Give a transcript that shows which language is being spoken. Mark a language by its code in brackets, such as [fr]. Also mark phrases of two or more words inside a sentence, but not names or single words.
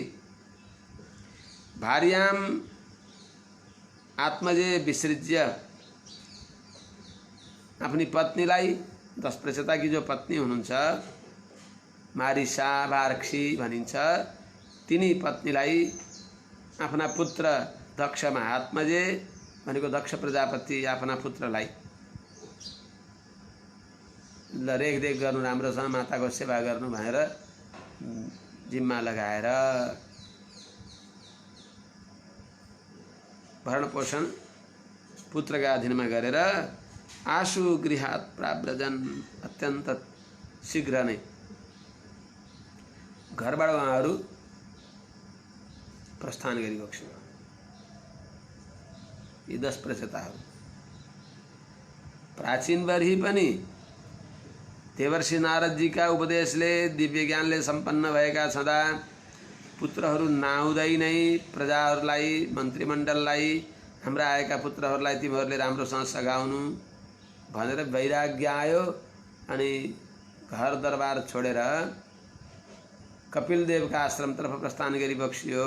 [sa] भार्यां आत्मजे विसृज्य [ne] अपनी पत्नीलाई 10 प्रचेताकी जो पत्नी हुनुहुन्छ मारिसा वार्क्षी भनिन्छ तिनी पत्नीलाई आफ्ना पुत्र दक्षमा आत्मजे भनेको दक्ष प्रजापति आफ्ना पुत्रलाई ल रेखदेख गर्नु राम्रोसँग माताको सेवा गर्नु भनेर जिम्मा लगाएर भरण पोषण पुत्रका अधीनमा गरेर [sa] आशु गृहात् प्राव्रजन् [ne] अत्यन्त शीघ्र नै घरबाट उहाँहरू प्रस्थान गरिबक्स्यो। यी 10 प्रचेताहरू प्राचीन वर्षी पनि देवर्षि नारदजीका उपदेशले दिव्य ज्ञानले सम्पन्न भएका छँदा पुत्रहरू नआउँदै नै प्रजाहरूलाई मन्त्रीमण्डललाई हाम्रा आएका पुत्रहरूलाई तिमीहरूले राम्रोसँग सघाउनु भनेर वैराग्य आयो अनि घर दरबार छोडेर कपिलदेवका आश्रमतर्फ प्रस्थान गरिबक्सियो।